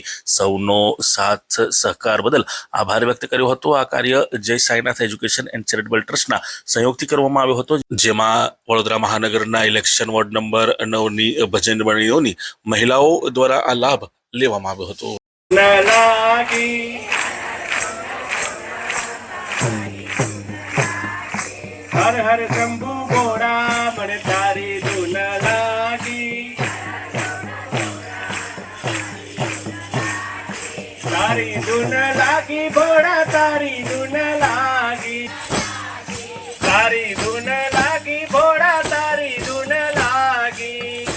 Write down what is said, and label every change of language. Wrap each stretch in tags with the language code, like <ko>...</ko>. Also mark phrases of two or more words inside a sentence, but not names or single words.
<gu>સૌનો સાથ સહકાર બદલ આભાર વ્યક્ત કર્યો હતો। આ કાર્ય જય સાઈનાથ એજ્યુકેશન એન્ડ ચેરિટેબલ ટ્રસ્ટના સહયોગથી કરવામાં આવ્યો હતો, જેમાં વડોદરા મહાનગરના</gu> <en>election ward</en> <gu>નંબર 9ની ભજન મંડળીઓની મહિલાઓ દ્વારા આ લાભ લેવામાં આવ્યો હતો। હર હર શંભુ ઘોડા મન તારી ધુન લાગી, તારી ધુન લાગી ઘોડા તારી ધુન લાગી, તારી ધુન લાગી ઘોડા તારી ધુન લાગી,</gu>